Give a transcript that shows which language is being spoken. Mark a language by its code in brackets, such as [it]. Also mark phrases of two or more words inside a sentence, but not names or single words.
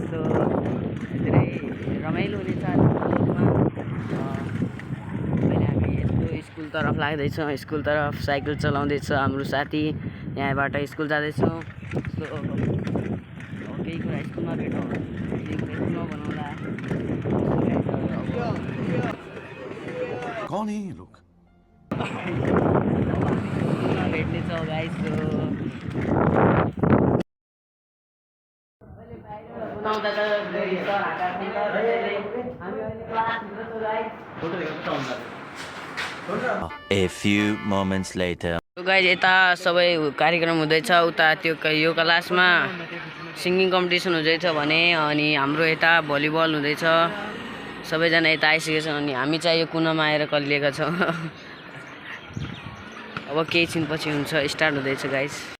[ne] सो धेरै रमाइलो हुनेछ आज ब्लगमा। अहिले हामी यस्तो स्कुलतर्फ लाग्दैछौँ। स्कुलतर्फ साइकल चलाउँदैछ हाम्रो साथी। यहाँबाट स्कुल जाँदैछौँ। सो केही कुरा स्कुलमा भेटौँ, केही कुरा स्कुलमा बनाउँला। [hi] कौन है ये लोग? [ne] भेट्नेछौँ गाइस। सो बनाउँदा त धेरै सर हाकार्ने त त्यसैले हामी अहिले क्लासभित्र छौँ गाइस। [en] A few moments later. [ne] गाइस, यता सबै कार्यक्रम हुँदैछ। उता त्यो यो क्लासमा [en] singing competition [ne] हुँदैछ भने, अनि हाम्रो यता भलिबल हुँदैछ। सबैजना यता आइसकेको छ अनि हामी चाहिँ यो कुनामा आएर कलिएका छौँ। अब केही छिनपछि हुन्छ, स्टार्ट हुँदैछ गाइस।